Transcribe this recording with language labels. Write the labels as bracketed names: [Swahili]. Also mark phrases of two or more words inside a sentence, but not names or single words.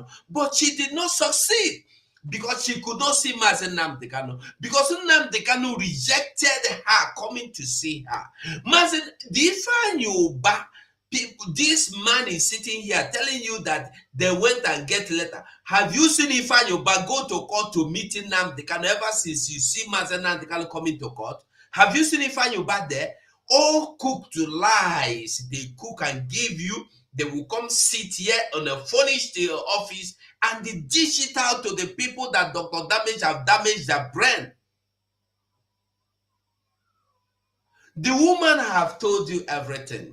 [English] But she did not succeed because she could not see Mazen Nnamdi Kanu, because Nnamdi Kanu rejected her coming to see her. Mazen, the Ifeanyi Uba people, this man is sitting here telling you that they went and get letter. Have you seen Ifeanyi Uba go to court to meet Nnamdi Kanu ever since you see Mazen Nnamdi Kanu coming to court? Have you seen Ifeanyi Uba there? All cooked lies. They cook and give you. They will come sit here on a furnished office and they dish it out to the people that Dr. Damage have damaged their brain. The woman have told you everything.